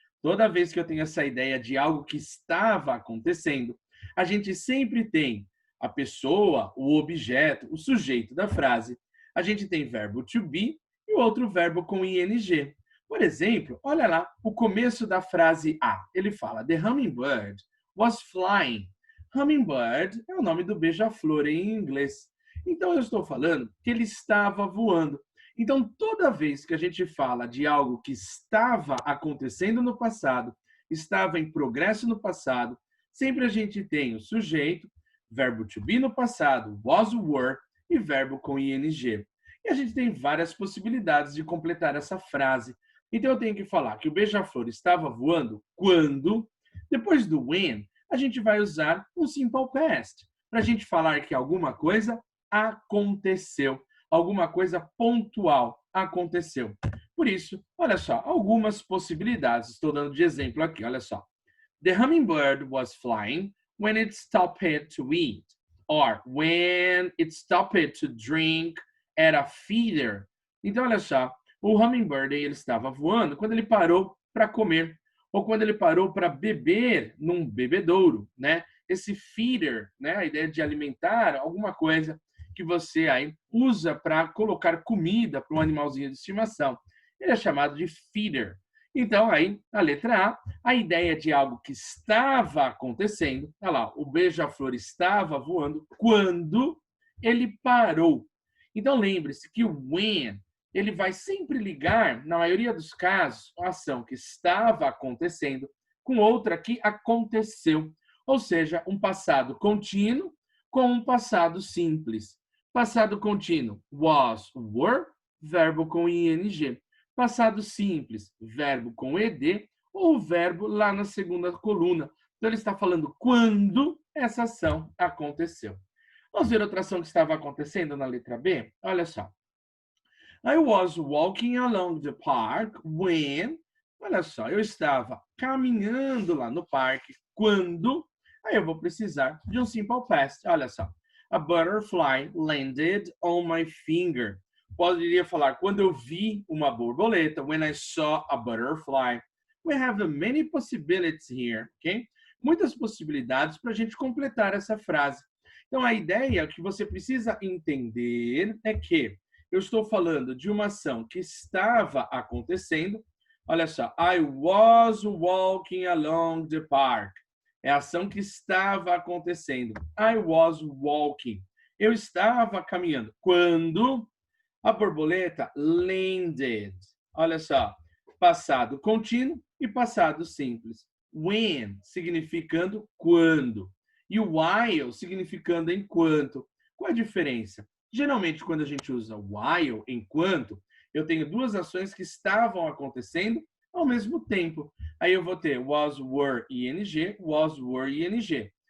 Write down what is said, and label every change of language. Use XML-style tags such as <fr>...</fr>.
<pt>Toda vez que eu tenho essa ideia de algo que estava acontecendo, a gente sempre tem a pessoa, o objeto, o sujeito da frase. A gente tem verbo to be e o outro verbo com ing. Por exemplo, olha lá o começo da frase A. Ele fala:</pt> <en>The hummingbird was flying.</en> <pt>Hummingbird é o nome do beija-flor em inglês. Então eu estou falando que ele estava voando. Então toda vez que a gente fala de algo que estava acontecendo no passado, estava em progresso no passado, sempre a gente tem o sujeito, verbo to be no passado, was, were e verbo com ing. E a gente tem várias possibilidades de completar essa frase. Então eu tenho que falar que o beija-flor estava voando quando, depois do when, a gente vai usar um simple past para a gente falar que alguma coisa aconteceu, alguma coisa pontual aconteceu. Por isso, olha só, algumas possibilidades. Estou dando de exemplo aqui, olha só.</pt> <en>The hummingbird was flying when it stopped to eat, or when it stopped to drink at a feeder.</en> <pt>Então, olha só, o hummingbird ele estava voando quando ele parou para comer ou quando ele parou para beber num bebedouro, né? Esse feeder, né? A ideia de alimentar alguma coisa que você aí usa para colocar comida para um animalzinho de estimação. Ele é chamado de feeder. Então, aí, na letra a ideia de algo que estava acontecendo, olha lá, o beija-flor estava voando quando ele parou. Então, lembre-se que o when ele vai sempre ligar, na maioria dos casos, a ação que estava acontecendo com outra que aconteceu. Ou seja, um passado contínuo com um passado simples. Passado contínuo, was, were, verbo com ing. Passado simples, verbo com ed, ou o verbo lá na segunda coluna. Então, ele está falando quando essa ação aconteceu. Vamos ver outra ação que estava acontecendo na letra B? Olha só.</pt> <en>I was walking along the park when.</en> <pt>Olha só, eu estava caminhando lá no parque quando. Aí eu vou precisar de um simple past. Olha só.</pt> <en>A butterfly landed on my finger.</en> <pt>Poderia falar quando eu vi uma borboleta.</pt> <en>When I saw a butterfly. We have many possibilities here, ok?</en> <pt>Muitas possibilidades para a gente completar essa frase. Então, a ideia que você precisa entender é que eu estou falando de uma ação que estava acontecendo. Olha só,</pt> <en>I was walking along the park.</en> <pt>É a ação que estava acontecendo.</pt> <en>I was walking.</en> <pt>Eu estava caminhando. Quando a borboleta landed. Olha só, passado contínuo e passado simples. When, significando quando. E o while, significando enquanto. Qual a diferença? Geralmente, quando a gente usa while, enquanto, eu tenho duas ações que estavam acontecendo ao mesmo tempo. Aí eu vou ter was, were, ing, was, were, ing.</pt>